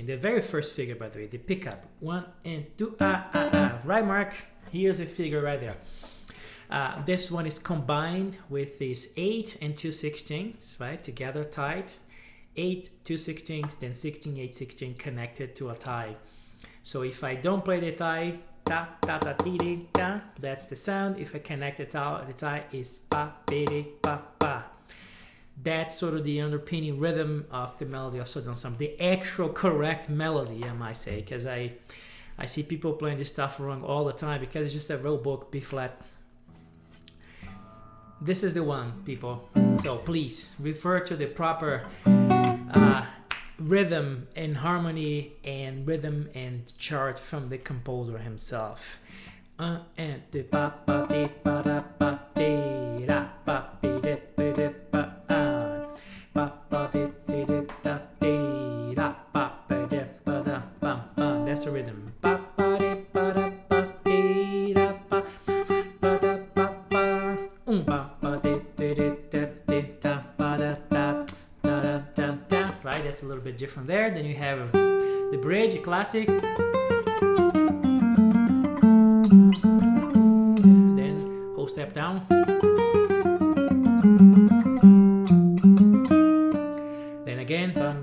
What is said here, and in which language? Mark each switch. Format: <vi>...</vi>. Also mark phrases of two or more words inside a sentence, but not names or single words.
<en>The very first figure, by the way, the pickup 1 and 2, right, Mark? Here's a figure right there. This one is combined with these 8 and 2 16s, right? Together tied. 8, 2 16s, then 16, 8, 16 connected to a tie. So if I don't play the tie, ta ta ta ti di ta, that's the sound. If I connect the tie is pa bi di pa pa. That's sort of the underpinning rhythm of the melody of Southern Samba, the actual correct melody, I might say, because I see people playing this stuff wrong all the time because it's just a real book, B flat. This is the one, people. So please refer to the proper rhythm and harmony and rhythm and chart from the composer himself. And the pa pa di pa da pa di da pa bi di bi di pa pa pa di di di da di da pa bi di pa da pa pa. That's the rhythm. Pa pa di pa da pa di da pa pa da pa pa pa pa di di di da di da pa da da da da da. Right, that's a little bit different there. Then you have the bridge, a classic. Then whole step down. Then again.</en>